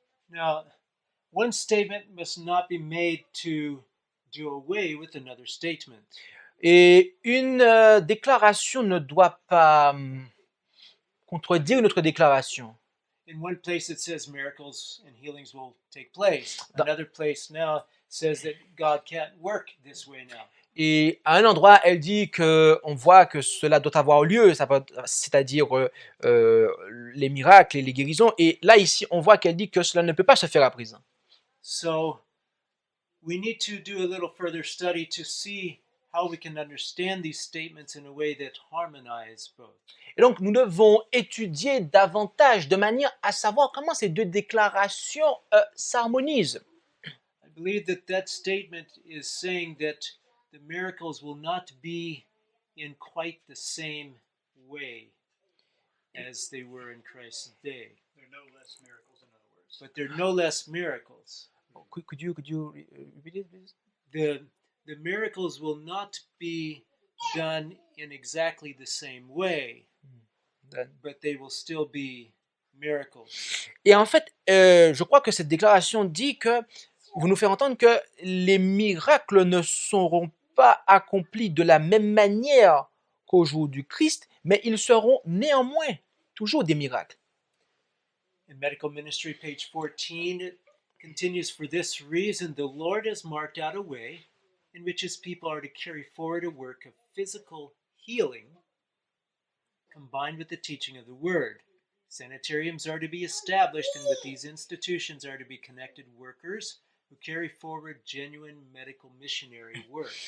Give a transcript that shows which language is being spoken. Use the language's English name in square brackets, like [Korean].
[English] Now, one statement must not be made to do away with another statement. [French] Et une déclaration ne doit pas contredire une autre déclaration. [English] In one place it says miracles and healings will take place. Another place now says that God can't work this way now. [French] Et à un endroit, elle dit que on voit que cela doit avoir lieu, c'est-à-dire les miracles et les guérisons. Et là, ici, on voit qu'elle dit que cela ne peut pas se faire à présent. [English] So, we need to do a little further study to see how we can understand these statements in a way that harmonize both. [French] Et donc, nous devons étudier davantage de manière à savoir comment ces deux déclarations s'harmonisent. [English] I believe that statement is saying that the miracles will not be in quite the same way as they were in Christ's day. There are no less miracles, in other words. But there are no less miracles. Could you repeat it, please? The miracles will not be done in exactly the same way, but they will still be miracles. [French] Et en fait, je crois que cette déclaration dit que vous nous fait entendre que les miracles ne seront pas accomplis de la même manière qu'au jour du Christ, mais ils seront néanmoins toujours des miracles. [English] In Medical Ministry, page 14, it continues, for this reason, the Lord has marked out a way in which his people are to carry forward a work of physical healing combined with the teaching of the word. Sanitariums are to be established, and with these institutions are to be connected workers who carry forward genuine medical missionary work.